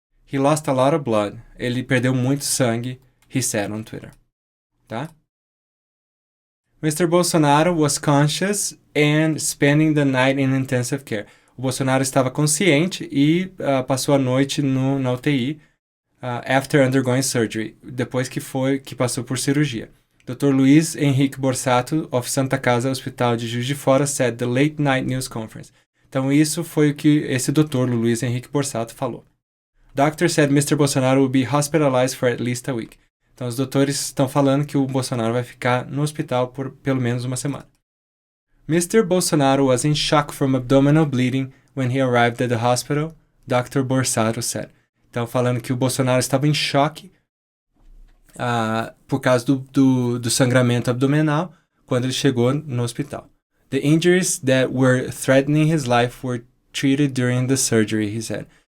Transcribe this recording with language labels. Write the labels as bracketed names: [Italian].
[English] He lost a lot of blood. [Portuguese] Ele perdeu muito sangue, [English] he said on Twitter. [Portuguese] Tá? Mr. [English] Bolsonaro was conscious and spending the night in intensive care. [Portuguese] O Bolsonaro estava consciente e passou a noite na UTI [English] after undergoing surgery, [Portuguese] depois que passou por cirurgia. Dr. [English] Luiz Henrique Borsato, of Santa Casa Hospital de Juiz de Fora, said the late night news conference. [Portuguese] Então isso foi o que esse Dr. Luiz Henrique Borsato falou. [English] Doctor said Mr. Bolsonaro will be hospitalized for at least a week. [Portuguese] Então os doutores estão falando que o Bolsonaro vai ficar no hospital por pelo menos uma semana. [English] Mr. Bolsonaro was in shock from abdominal bleeding when he arrived at the hospital, Dr. Borsato said. [Portuguese] Então, falando que o Bolsonaro estava em choque por causa do sangramento abdominal quando ele chegou no hospital. [English] The injuries that were threatening his life were treated during the surgery, he said.